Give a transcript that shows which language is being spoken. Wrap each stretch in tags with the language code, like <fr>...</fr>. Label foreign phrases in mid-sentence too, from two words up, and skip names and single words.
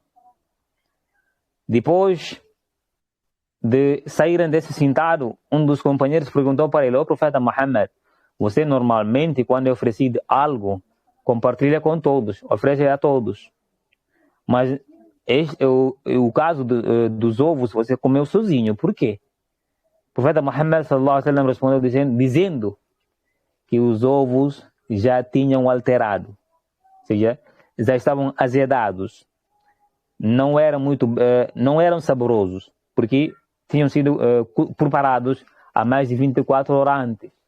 <pt>Depois de saírem desse sentado, um dos companheiros perguntou para ele: "Ô profeta Muhammad, você normalmente, quando é oferecido algo, compartilha com todos, oferece a todos. Mas o caso dos ovos, você comeu sozinho, por quê?" O profeta Muhammad</pt> <ar>صلى الله عليه وسلم</ar> <pt>respondeu dizendo que os ovos já tinham alterado, ou seja, já estavam azedados, não eram saborosos, porque tinham sido preparados há mais de 24 horas antes.</pt>